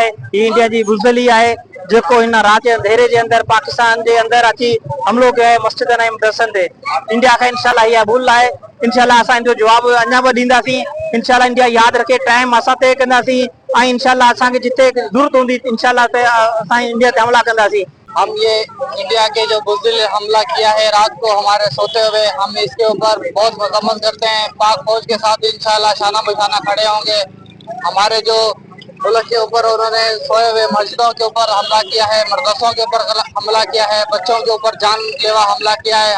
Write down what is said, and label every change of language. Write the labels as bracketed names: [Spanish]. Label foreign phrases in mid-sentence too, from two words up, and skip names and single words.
[Urdu] یہ انڈیا کی بزدلی ہے جو ان رات کے اندھیرے کے اندر پاکستان کے اندر पाकिस्तान के अंदर [Sindhi] अची हमलो [Urdu] کیا ہے [Sindhi] मस्जिद ऐं मदरसन ते। [Urdu] انڈیا کا ان شاء اللہ یہ بھول ہے. [Sindhi] इंशाल्लाह असां जो जवाब अञा भी ॾींदासीं। इंशाल्लाह इंडिया याद रखे टाइम असां तय कंदासीं ऐं इंशाल्लाह असांखे जिते ज़रूरत हूंदी इंशाल्लाह असां इंडिया ते हमला कंदासीं। [Urdu] ہم یہ انڈیا کے جو بزدل حملہ کیا ہے رات کو ہمارے سوتے ہوئے، ہم اس کے اوپر بہت مذمت کرتے ہیں. پاک فوج کے ساتھ ان شاء اللہ شانہ بشانہ کھڑے ہوں گے۔ ہمارے جو ملک کے اوپر انہوں نے سوئے ہوئے مسجدوں کے اوپر حملہ کیا ہے، مدرسوں کے اوپر حملہ کیا ہے، بچوں کے اوپر جان لیوا حملہ کیا ہے.